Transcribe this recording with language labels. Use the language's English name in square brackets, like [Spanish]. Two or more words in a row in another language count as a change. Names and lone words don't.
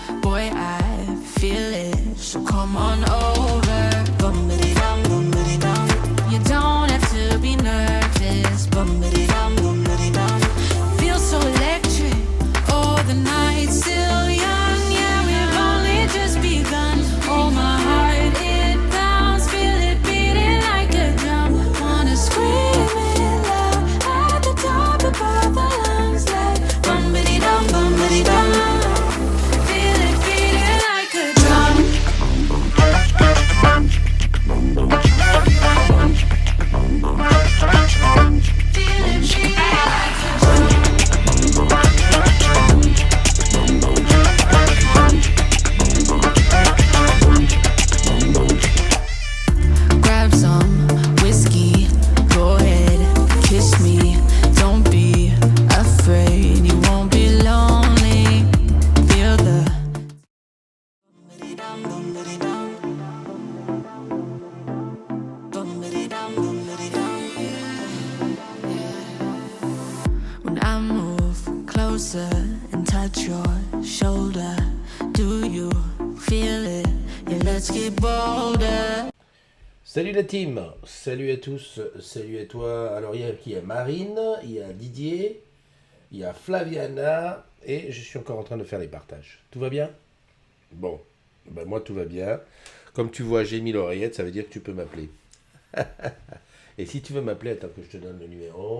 [English] Boy, I feel it, so come on over. Bum-ba-dee-dum, bum-ba-dee-dum. You don't have to be nervous. Bum-ba-dee-dum, bum-ba-dee-dum. Feel so electric, oh, the night's still young. Yeah, we've only just begun. Oh, my heart, it pounds. Feel it beating like a drum. Wanna scream it loud at the top of both our lungs. Like bum-ba-dee-dum, bum-ba-dee-dum. Feel it beating like a drum. Feel it beating like a drum. Grab some whiskey, go ahead, kiss me. Don't be afraid, you won't be lonely. Feel the bum-ba-dee-dum, bum-ba-dee-dum. Bum-ba-dee-dum, bum-ba-dee-dum. When I move closer and touch your shoulder, do you feel it? Yeah, let's get bolder. [French] Salut la team, salut à tous, salut à toi. Alors il y a qui? Il y a Marine, il y a Didier, il y a Flaviana et je suis encore en train de faire les partages. Tout va bien? Bon, ben moi tout va bien. Comme tu vois, j'ai mis l'oreillette, ça veut dire que tu peux m'appeler. Et si tu veux m'appeler, attends que je te donne le numéro.